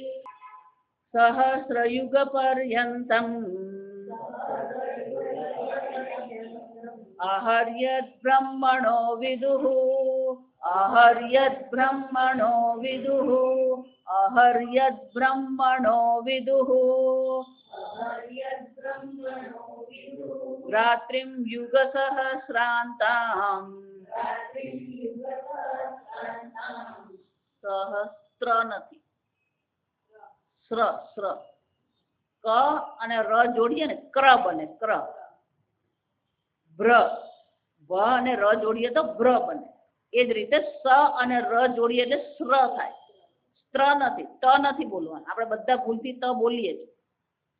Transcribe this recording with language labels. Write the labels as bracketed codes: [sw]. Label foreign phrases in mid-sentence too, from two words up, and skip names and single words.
[sa] सहस्रयुगपर्यन्तम् आहर्यद्ब्रह्मणो विदुः आहर्यद्ब्रह्मणो विदुः आहर्यद्ब्रह्मणो विदुः रात्रिं युगसहस्रान्ताम् [gu] सहस्र નથી સ્ર સ્ર ક અને ર જોડીએ ને ક્ર બને ક્ર ભ્ર વ અને ર જોડીએ તો ભ્ર બને એ જ રીતે સ અને ર જોડીએ એટલે સ્ર થાય. સ્ત્ર નથી, ત નથી બોલવાનું. આપણે બધા ભૂલથી ત બોલીએ છીએ.